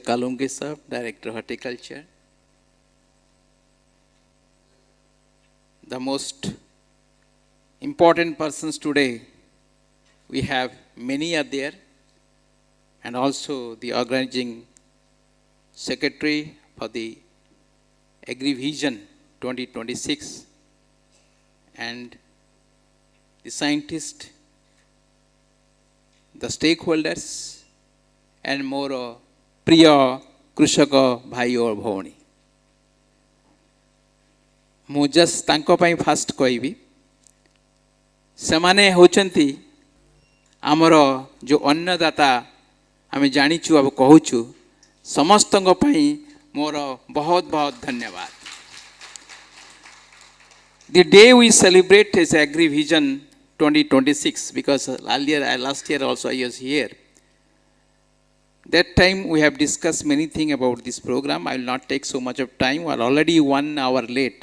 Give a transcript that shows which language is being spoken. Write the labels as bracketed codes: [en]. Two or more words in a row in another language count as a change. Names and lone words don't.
[en] Kalungi Sahab, Director Horticulture. The most important persons today, we have many are there, and also the organizing secretary for the AgriVision 2026, and the scientists, the stakeholders, and more [or] ପ୍ରିୟ କୃଷକ ଭାଇ ଓ ଭଉଣୀ. ମୁଁ ଜଷ୍ଟ ତାଙ୍କ ପାଇଁ ଫାଷ୍ଟ କହିବି, ସେମାନେ ହେଉଛନ୍ତି ଆମର ଯେଉଁ ଅନ୍ନଦାତା ଆମେ ଜାଣିଛୁ ଆଉ କହୁଛୁ, ସମସ୍ତଙ୍କ ପାଇଁ ମୋର ବହୁତ ବହୁତ ଧନ୍ୟବାଦ. [en] The day we celebrate is AgriVision 2026, because last year also I was here. That time we have discussed many things about this program. I will not take so much of time. We are already 1 hour late.